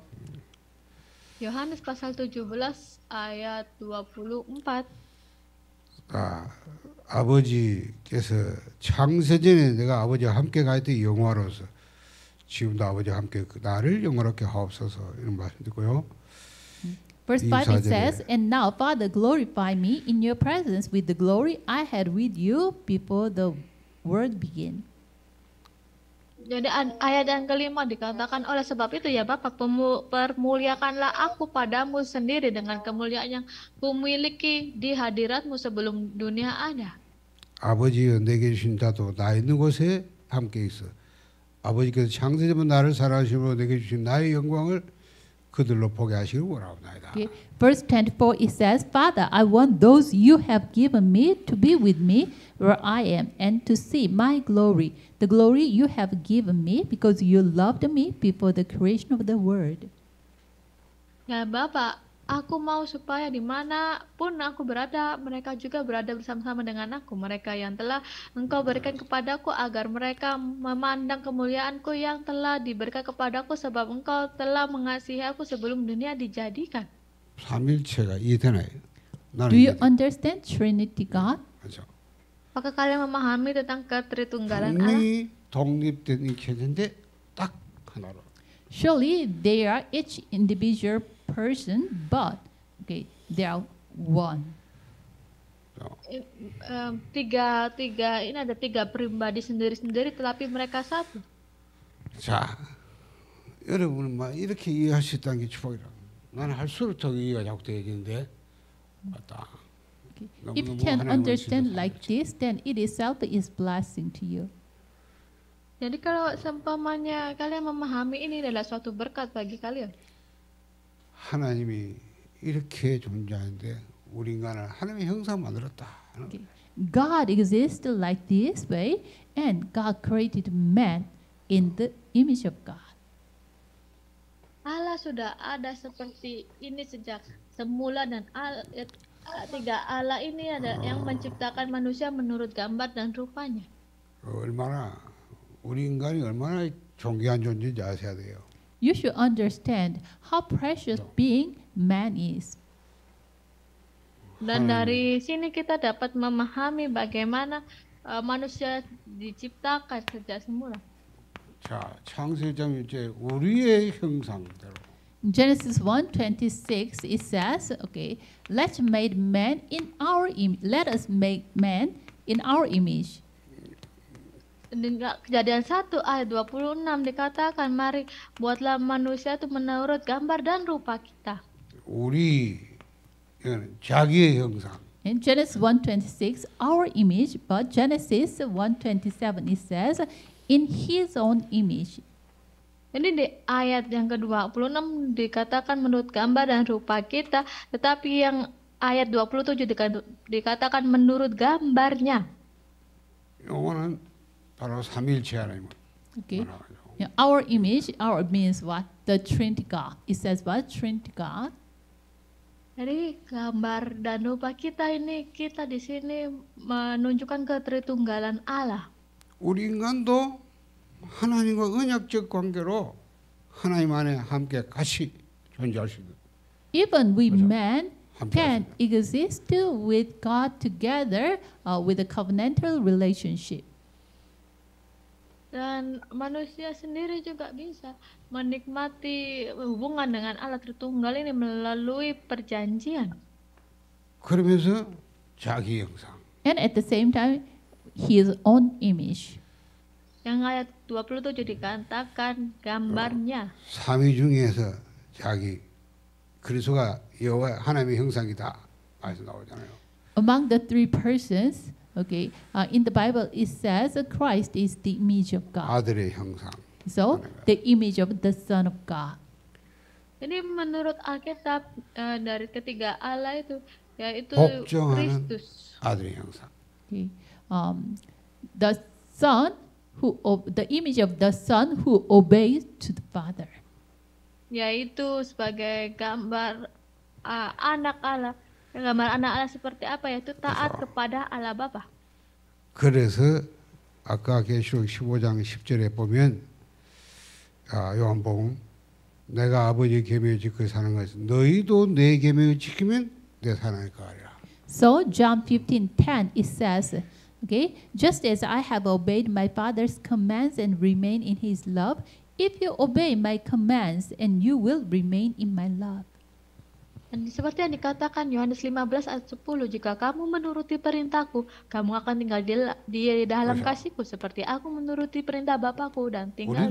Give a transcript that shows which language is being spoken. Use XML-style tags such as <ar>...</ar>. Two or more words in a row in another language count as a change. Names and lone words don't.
<id>Yohanes pasal 17 ayat 24.</id> <ko>아버지께서 창세전에 내가 아버지와 함께 가있던 영화로서 지금도 아버지와 함께 나를 영화롭게 하옵소서 이런 말씀 듣고요.</ko> <en>Verse 5 it</en> <ko>24절에</ko> <en>says, And now, Father, glorify me in your presence with the glory I had with you before the world began.</en> <id>Jadi ayat yang kelima dikatakan oleh sebab itu ya Bapa permuliakanlah aku padamu sendiri dengan kemuliaan yang kumiliki di hadiratmu sebelum dunia ada.</id> <ko>아버지여 내게 주신 자도 나 있는 곳에 함께 있어. 아버지께서 창세전부터 나를 사랑하심으로 내게 주신 나의 영광을 그들로 보게 하시길 원하옵나이다.</ko> <en>Okay. Verse 24 it says, Father, I want those you have given me to be with me where I am and to see my glory, the glory you have given me because you loved me before the creation of the world.</en> <id>Ya Bapak, aku mau supaya dimanapun aku berada, mereka juga berada bersama-sama dengan aku. Mereka yang telah Engkau berikan kepadaku agar mereka memandang kemuliaanku yang telah diberikan kepadaku sebab Engkau telah mengasihi aku sebelum dunia dijadikan.</id> <ko>삼일체가 이해되나요? 나는</ko> <en>Do you</en> <ko>이해돼.</ko> <en>understand Trinity God?</en> <ko>그렇죠.</ko> <id>Apakah kalian memahami tentang ketritunggalan Allah?</id> <ko>분명히 독립된 이체인데 딱 하나로.</ko> <en>Surely they are each individual person, but they are one.</en> <id>Ini ada tiga pribadi sendiri-sendiri tetapi mereka satu.</id> <ko>자, 여러분은 막 이렇게 이해할 수 있다는 게 축복이라. 나는 할수록 더 이해가 자꾸 되겠는데, 맞다.</ko> <en>If you can understand like this, then it itself is blessing to you.</en> <id>Jadi kalau seumpamanya kalian memahami ini adalah suatu berkat bagi kalian.</id> <ko>하나님이 이렇게 존재하는데 우리 인간을 하나님의 형상 만들었다.</ko> <en>God exists like this way, and God created man in the image of God.</en> <id>Allah sudah ada seperti ini sejak semula dan tiga Allah ini ada yang menciptakan manusia menurut gambar dan rupanya.</id> <ko>얼마나 우리 인간이 얼마나 존귀한 존재인지 아셔야 돼요.</ko> <en>You should understand how precious being man is.</en> <id>Dan dari sini kita dapat memahami bagaimana manusia diciptakan sejak semula.</id> <ko>자, 창세장 이제 우리의 형상대로.</ko> <en>Genesis 1:26 it says, let us make man in our image.</en> <id>Kejadian 1 ayat 26 dikatakan, mari buatlah manusia itu menurut gambar dan rupa kita.</id> <ko>우리 이거는 자기의 형상.</ko> <en>In Genesis 1:26, our image, but Genesis 1:27 it says, in his own image.</en> <id>Ini di ayat yang ke-26 dikatakan menurut gambar dan rupa kita, tetapi yang ayat 27 dikatakan menurut gambarnya.</id> <ko>이거는 바로 삼일체 하나님.</ko> <en>Yeah, our image, our means what? The Trinity God. It says what? Trinity God.</en> <id>Jadi gambar dan rupa kita ini, kita di sini menunjukkan ketritunggalan Allah.</id> <ko>우리 인간도 하나님과 언약적 관계로 하나님 안에 함께 같이 존재할 수 있는.</ko> <en>Even we man</en> <ko>함께</ko> <en>can</en> <ko>하십니다.</ko> <en>exist with God together with a covenantal relationship.</en> <id>Dan manusia sendiri juga bisa menikmati hubungan dengan Allah Tritunggal ini melalui perjanjian.</id> <ko>그러면서 자기 형상.</ko> <en>And at the same time, his own image.</en> <id>Yang ayat 27 dikatakan gambarnya.</id> <ko>삼위 중에서 자기 그리스도가 여호와 하나님의 형상이다. 말씀 나오잖아요.</ko> <en>Among the three persons, in the Bible it says Christ is the image of God.</en> <ko>아들의 형상.</ko> <en>So the image of the Son of God.</en> <id>Jadi menurut Alkitab dari ketiga Allah itu yaitu</id> <ko>복종하는</ko> <id>Kristus.</id> <ko>아들의 형상.</ko> <en>Okay. The son the image of the son who obeys to the father.</en> <id>Yaitu sebagai gambar anak Allah. Gambar anak Allah seperti apa? Yaitu taat kepada Allah Bapa.</id> <ko>그래서 아까 계시록 15장 10절에 보면 요한복음 내가 아버지 계명을 지켜 사는 것은 너희도 내 계명을 지키면 내 사랑을 거하리라.</ko> <en>So John 15:10 it says, okay, just as I have obeyed my father's commands and remain in his love, if you obey my commands and you will remain in my love.</en> <id>Dan seperti yang dikatakan Yohanes 15 ayat 10, jika kamu menuruti perintahku, kamu akan tinggal di dalam kasihku seperti aku menuruti perintah Bapakku dan tinggal</id>